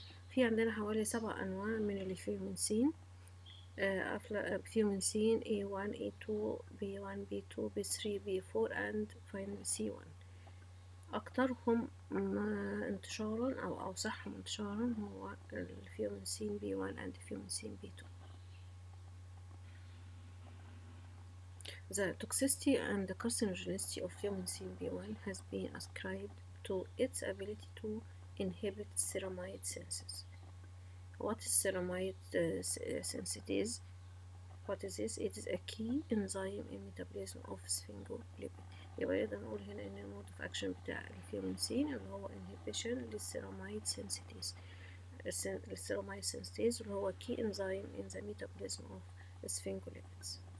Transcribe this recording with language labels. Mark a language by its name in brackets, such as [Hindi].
[Arabic] في عندنا حوالي 7 أنواع من الفيومنسين. [English] Fumonisin A1, A2, B1, B2, B3, B4 and finally C1. [Arabic] أكثرهم انتشارا أو أوسعهم انتشارا هو الفيومنسين B1 and الفيومنسين B2. [English] The toxicity and the carcinogenicity of fumicin B1 has been ascribed to its ability to inhibit ceramide synthesis. What is ceramide synthase? What is this? It is a key enzyme in metabolism of sphingolipid. [Arabic] يبقى نقدر نقول هنا إن المود [English] of action [Arabic] بتاع الفيومنسين اللي هو inhibition للceramide synthase. [English] الceramide synthase [Arabic] اللي هو [English] key enzyme in the metabolism of sphingolipids.